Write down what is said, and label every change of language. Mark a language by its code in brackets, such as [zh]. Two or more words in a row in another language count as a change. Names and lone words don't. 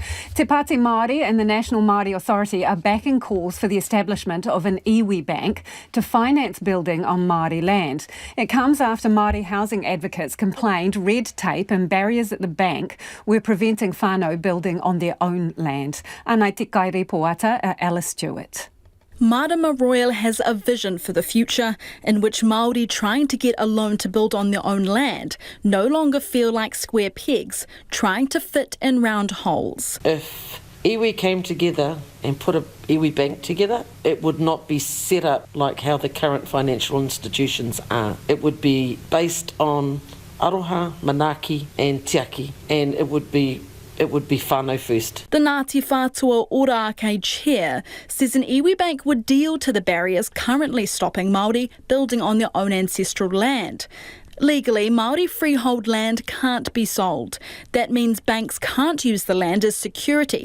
[en] Te Pāti Māori and the National Maori Authority are backing calls for the establishment of an iwi bank to finance building on Māori land. It comes after Māori housing advocates complained red tape and barriers at the bank were preventing whānau building on their own land. [mi] Anai te kai repoata, Alice Stewart. [en] Marama Royal has a vision for the future in which Māori trying to get a loan to build on their own land no longer feel like square pegs trying to fit in round holes. If iwi came together and put a iwi bank together, it would not be set up like how the current financial institutions are. It would be based on aroha, manaki and tiaki, and it would be whānau first. The Ngāti Whātua Ōrākei chair says an iwi bank would deal to the barriers currently stopping Māori building on their own ancestral land. Legally, Māori freehold land can't be sold. That means banks can't use the land as security.